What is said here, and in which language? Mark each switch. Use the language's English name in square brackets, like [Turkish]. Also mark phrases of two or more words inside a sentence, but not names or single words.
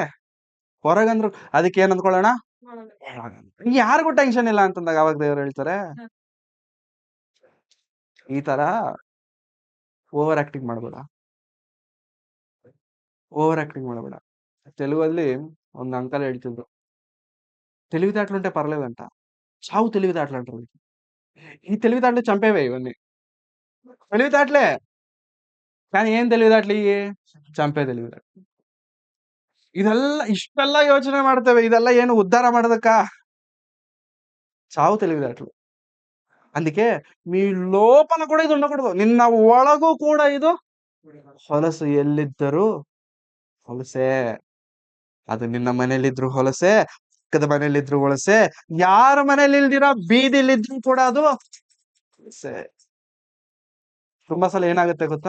[Kannada] ಹೊರಗಂದ್ರು ಅದಕ್ಕೆ ಏನ್ ಅಂದ್ಕೊಳ್ಳೋಣ? ಯಾರಿಗೂ ಟೆನ್ಷನ್ ಇಲ್ಲ ಅಂತಂದಾಗ ಅವಾಗ ದೇವ್ರು ಹೇಳ್ತಾರೆ, ಈ ತರ [English] over acting [Kannada] ಮಾಡಬೇಡ. [English] over acting [Kannada] ಮಾಡಬೇಡ. ತೆಲುಗಲ್ಲಿ ಒಂದು ಅಂಕಲ್ ಹೇಳ್ತಿದ್ರು, [Telugu] తెలివితేటలుంటే పర్లేదంట. చావు తెలివితేటలంటారు. ఈ తెలివితేటలు చంపేవే ఇవన్నీ. తెలివితేటలే. కానీ ఏం తెలివితేటలు ఇయి? ಚಂಪೆ తెలివితేటలు. [Kannada] ಇಷ್ಟೆಲ್ಲ ಯೋಚನೆ ಮಾಡ್ತೇವೆ. ಇದೆಲ್ಲ ಏನು ಉದ್ಧಾರ ಮಾಡೋದಕ್ಕ? [Telugu] చావు తెలివితేటలు. అందుకే మీ లోపల కూడా ఇది ఉండకూడదు. [Kannada] నిన్న ಒಳಗೂ ಕೂಡ ಇದು ಹೊಲಸು ಎಲ್ಲಿದ್ದರೂ ಹೊಲಸೇ. ಅದು ನಿನ್ನ ಮನೇಲಿದ್ರು ಹೊಲಸೇ, ಪಕ್ಕದ ಮನೇಲಿದ್ರು ಹೊಲಸೇ, ಯಾರ ಮನೇಲಿ ಇಲ್ದಿರಾ ಬೀದಿಲಿದ್ರು ಕೂಡ ಅದು ಹೊಲಸೇ. ತುಂಬಾ ಸಲ ಏನಾಗುತ್ತೆ ಗೊತ್ತಾ?